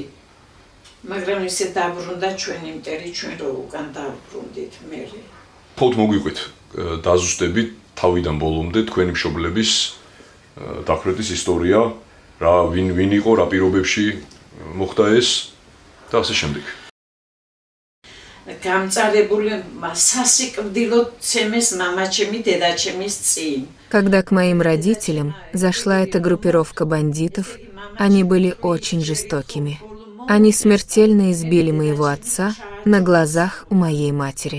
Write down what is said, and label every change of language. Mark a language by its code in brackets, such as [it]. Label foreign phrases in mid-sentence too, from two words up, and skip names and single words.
[ka] მაგრამ ისე დაბრუნდა ჩვენი მტერი, ჩვენ რო უკან დავბრუნდით მერე. ფოთ მოგვიყვით დაზუსტებით თავიდან ბოლომდე თქვენი მშობლების დაქორწის ისტორია, რა ვინ იყო, რა პირობებში მოხდა ეს და ასე შემდეგ. [ru] Когда к моим родителям зашла эта группировка бандитов, они были очень жестокими. Они смертельно избили моего отца на глазах у моей матери.